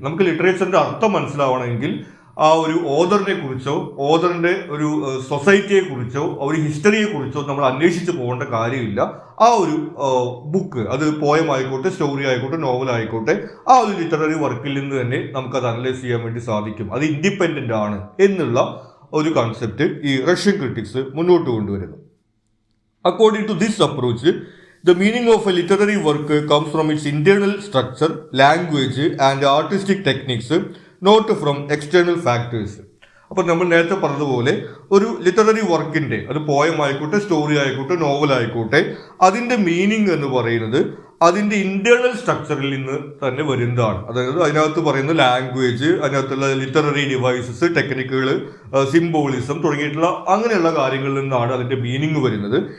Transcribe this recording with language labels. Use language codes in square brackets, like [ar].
[ml] നമുക്ക് ലിറ്ററേച്ചറിൻ്റെ അർത്ഥം മനസ്സിലാവണമെങ്കിൽ ആ ഒരു ഓതറിനെ കുറിച്ചോ ഓതറിൻ്റെ ഒരു സൊസൈറ്റിയെ കുറിച്ചോ ഒരു ഹിസ്റ്ററിയെ കുറിച്ചോ നമ്മൾ അന്വേഷിച്ച് പോകേണ്ട കാര്യമില്ല. ആ ഒരു ബുക്ക്, അത് പോയം ആയിക്കോട്ടെ, സ്റ്റോറി ആയിക്കോട്ടെ, നോവൽ ആയിക്കോട്ടെ, ആ ഒരു ലിറ്റററി വർക്കിൽ നിന്ന് തന്നെ നമുക്കത് അനലൈസ് ചെയ്യാൻ വേണ്ടി സാധിക്കും. അത് ഇൻഡിപെൻഡൻ്റ് ആണ് എന്നുള്ള ഒരു കൺസെപ്റ്റ് ഈ റഷ്യൻ ക്രിറ്റിക്സ് മുന്നോട്ട് കൊണ്ടുവരുന്നു. [en] According to this approach, the meaning of a literary work comes from its internal structure, language and artistic techniques, not from external factors. [ml] അപ്പോൾ നമ്മൾ നേരത്തെ പറഞ്ഞതുപോലെ ഒരു ലിറ്റററി വർക്കിൻ്റെ, അത് പോയം ആയിക്കോട്ടെ, സ്റ്റോറി ആയിക്കോട്ടെ, നോവൽ ആയിക്കോട്ടെ, അതിൻ്റെ മീനിങ് എന്ന് പറയുന്നത് അതിൻ്റെ ഇന്റേണൽ സ്ട്രക്ചറിൽ നിന്ന് തന്നെ വരുന്നതാണ്. അതായത് അതിനകത്ത് പറയുന്ന ലാംഗ്വേജ്, അതിനകത്തുള്ള ലിറ്റററി ഡിവൈസസ്, ടെക്നിക്കുകൾ, സിംബോളിസം തുടങ്ങിയിട്ടുള്ള അങ്ങനെയുള്ള കാര്യങ്ങളിൽ നിന്നാണ് അതിൻ്റെ മീനിങ് വരുന്നത്.